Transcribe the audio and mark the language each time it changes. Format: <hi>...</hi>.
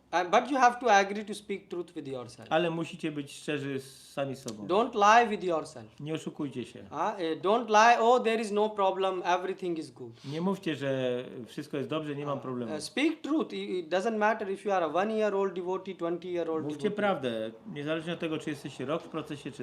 <en>But you have to agree to speak truth with yourself.</en> <pl>Ale musicie być szczerzy sami z sobą.</pl> <en>Don't lie with yourself.</en> <pl>Nie oszukujcie się.</pl> <en>Don't lie, oh, there is no problem, everything is good.</en> <pl>Nie mówcie, że wszystko jest dobrze, nie mam problemu.</pl> <en>Speak truth. It doesn't matter if you are a 1-year-old devotee, 20-year-old</en> <pl>Mówcie</pl> <en>devotee.</en> <pl>prawdę, niezależnie od tego, czy jesteście rok w procesie, czy</pl>